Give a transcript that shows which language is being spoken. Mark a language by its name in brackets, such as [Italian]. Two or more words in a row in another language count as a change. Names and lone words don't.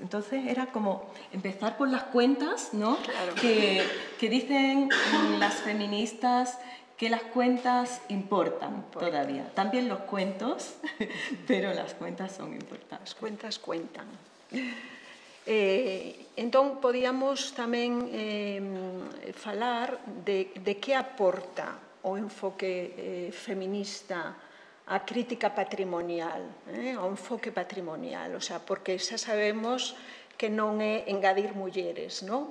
[Spanish] Entonces era como empezar por las cuentas, ¿no? Claro. Que dicen las feministas que las cuentas importan todavía. También los cuentos, pero las cuentas son importantes. [Galician] As cuentas cuentan. Entón, podíamos tamén falar de que aporta o enfoque feminista a crítica patrimonial, ao enfoque patrimonial, [Spanish] o sea, [Galician] porque xa sabemos que non é engadir mulleres, non?